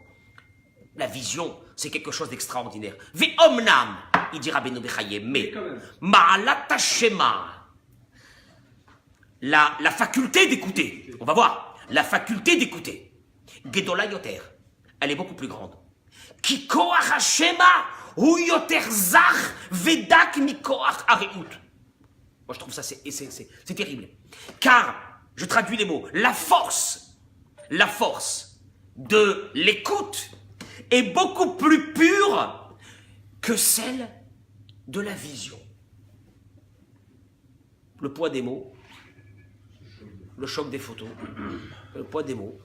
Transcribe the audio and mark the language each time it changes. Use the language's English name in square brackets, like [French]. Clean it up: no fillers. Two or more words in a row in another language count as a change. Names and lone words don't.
[French] La vision, c'est quelque chose d'extraordinaire. Ve'omnam, il dit Rabbeinu Bechaye, mais [Hebrew] מעלת השמיעה, [French] la faculté d'écouter, on va voir, la faculté d'écouter, [Hebrew] גדולה יותר, [French] elle est beaucoup plus grande. [Hebrew] כי כח השמיעה הוא יותר זך ודק מכח הראות. [French] Moi je trouve ça c'est terrible. Car, je traduis les mots, la force de l'écoute est beaucoup plus pure que celle de la vision. Le poids des mots, le choc des photos, le poids des mots.